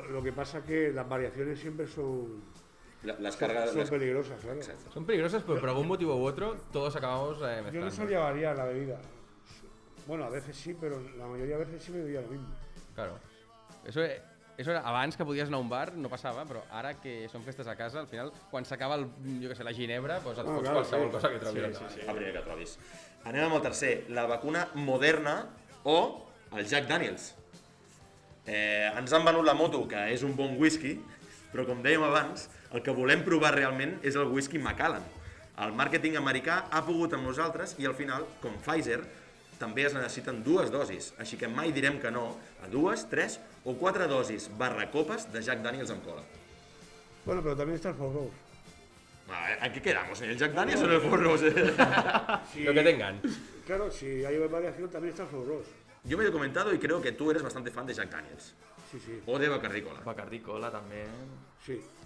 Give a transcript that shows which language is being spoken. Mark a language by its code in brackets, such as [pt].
[es] lo que pasa es que las variaciones siempre son Las cargas... peligrosas, claro. Son peligrosas, pero por algún motivo u otro todos acabamos Yo no mezclando. solía variar la bebida. Bueno, a veces sí, pero la mayoría de veces sí me bebía lo mismo. Claro. Eso era [ca] abans que podies anar a un bar, no passava, però ara que són festes a casa, al final, quan s'acaba la ginebra, doncs et No, fots [es] claro, [ca] qualsevol [es] sí. [ca] cosa que trobis. El primer que trobis. Anem amb el tercer, la vacuna Moderna o el Jack Daniels. Ens han venut la moto, que és un bon whisky, però com dèiem abans, el que volem provar realment és el whisky Macallan. El màrqueting americà ha pogut amb nosaltres i al final, com Pfizer, també es necessiten 2 dosis, així que mai direm que no a 2, 3 o 4 dosis copes de Jack Daniels amb cola. [es] Bueno, pero también está el Four Rose. ¿A qué quedamos? ¿En el Jack Daniels o en el Four Rose? Lo que tengan. Claro, si hay variación también está el Four Rose. Yo me lo he comentado y creo que tú eres bastante fan de Jack Daniels. Sí. O de Bacardi Cola. [ca] Bacardi Cola també. Sí.